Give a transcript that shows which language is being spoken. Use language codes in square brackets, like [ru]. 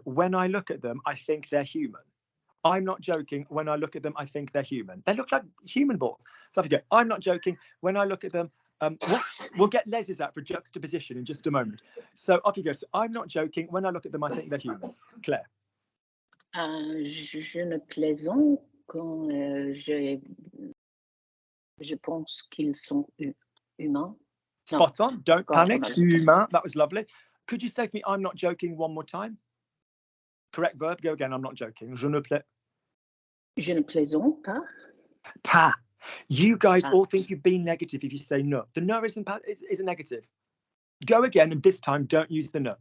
[en] When I look at them, I think they're human. I'm not joking. When I look at them, I think they're human. They look like human balls. So if you go, I'm not joking. When I look at them, we'll get Les's out for juxtaposition in just a moment. So off you go. So I'm not joking. When I look at them, I think they're human. Claire. [fr] Je ne plaisante quand je pense qu'ils sont humains. [en] Spot on. Don't panic. Humain. That was lovely. Could you say to me, I'm not joking one more time? Correct verb. Go again. I'm not joking. [fr] Je ne plaisante pas. Pas. [en] You guys all think you've been negative if you say no. The no isn't a negative. Go again, and this time don't use the no.